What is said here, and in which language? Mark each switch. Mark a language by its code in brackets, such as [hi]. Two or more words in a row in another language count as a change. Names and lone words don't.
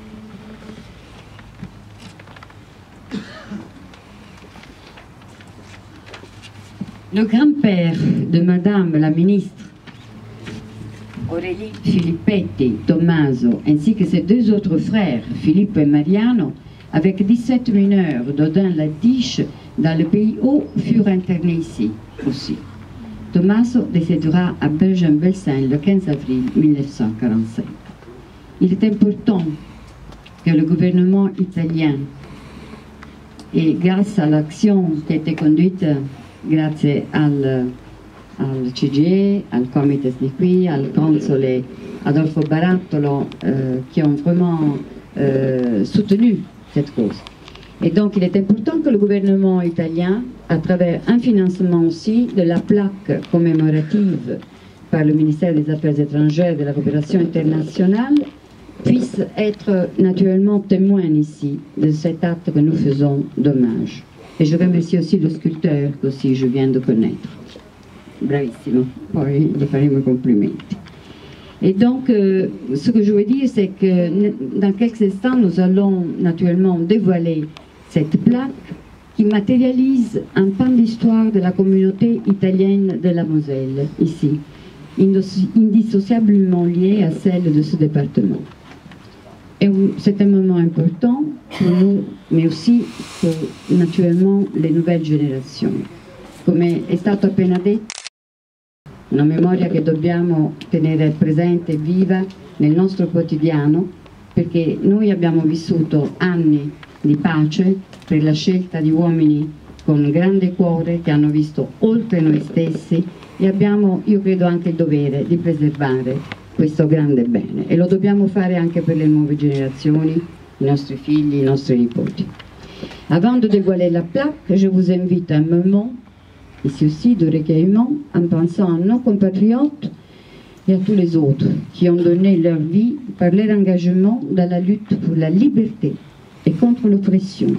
[fr] Le grand-père de Madame la ministre Aurélie Filippetti Tommaso, ainsi que ses deux autres frères, Filippo et Mariano, avec 17 mineurs d'Odin-la-Diche dans le pays haut, furent internés ici aussi. Tommaso décédera à Bergen-Belsen le 15 avril 1945. Il est important que le gouvernement italien, et grâce à l'action qui a été conduite grâce [it] al CGIE, al Comites di qui, al console Adolfo Barattolo, [fr] qui ont vraiment soutenu cette cause. Et donc il est important que le gouvernement italien, à travers un financement aussi de la plaque commémorative par le ministère des Affaires étrangères et de la coopération internationale, puisse être naturellement témoin ici de cet acte que nous faisons d'hommage. Et je remercie aussi le sculpteur que aussi je viens de connaître. [it] Bravissimo, poi gli faremo i complimenti. [fr] Et donc, ce que je veux dire, c'est que dans quelques instants, nous allons naturellement dévoiler cette plaque qui matérialise un pan d'histoire de la communauté italienne de la Moselle, ici, indissociablement liée à celle de ce département. Et c'est un moment important pour nous, mais aussi pour naturellement les nouvelles generazioni. [it] Come è stato appena detto, una memoria che dobbiamo tenere presente e viva nel nostro quotidiano, perché noi abbiamo vissuto anni di pace per la scelta di uomini con grande cuore, che hanno visto oltre noi stessi, e abbiamo, io credo, anche il dovere di preservare questo grande bene, e lo dobbiamo fare anche per le nuove generazioni, i nostri figli, i nostri nipoti. [fr] Avant de dévoiler la plaque, je vous invite à un moment, ici aussi, de recueillement, en pensant à nos compatriotes et à tous les autres qui ont donné leur vie par leur engagement dans la lutte pour la liberté et contre l'oppression.